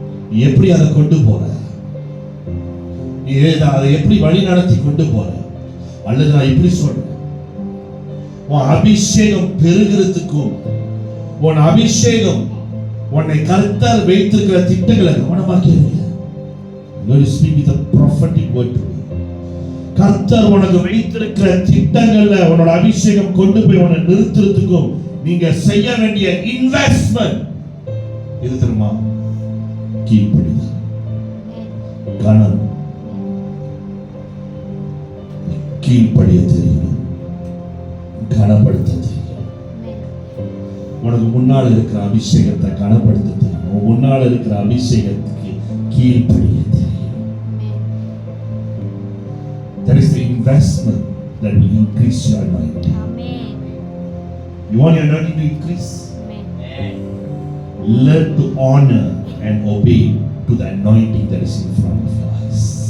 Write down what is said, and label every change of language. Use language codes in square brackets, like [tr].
[ta] நீ எப்படி அதை கொண்டு போற? நீ அதை எப்படி வழி நடத்தி கொண்டு போற? அல்லது நான் இப்படி சொல்றேன், உன் அபிஷேகம் பெருகிறதுக்கும் உன் அபிஷேகம் உன்னை கர்த்தர் வைத்திருக்கிற திட்டங்களை கவனமா கேளுங்க. [en] God is speaking with a prophetic word to you. [ta] கர்த்தர் உனக்கு வைத்திருக்கிற திட்டங்கள்ல உன்னோட அபிஷேகம் கொண்டு போய் உன்னை நிறுத்துறதுக்கும் நீங்க செய்ய வேண்டிய இன்வெஸ்ட்மென்ட் இது தெரியுமா? கீழ்ப்படிதல், கனம், கீழ்ப்படிய தெரியணும், கனப்படுத்த தெரியணும். உனக்கு முன்னால் இருக்கிற அபிஷேகத்தை கனப்படுத்த தெரியணும், முன்னால் இருக்கிற அபிஷேகத்துக்கு கீழ்ப்படிய தெரியணும். [en] That is the investment that will increase your anointing. Amen. You want your anointing to increase? Amen. Learn to honor and obey to the anointing that is in front of your eyes.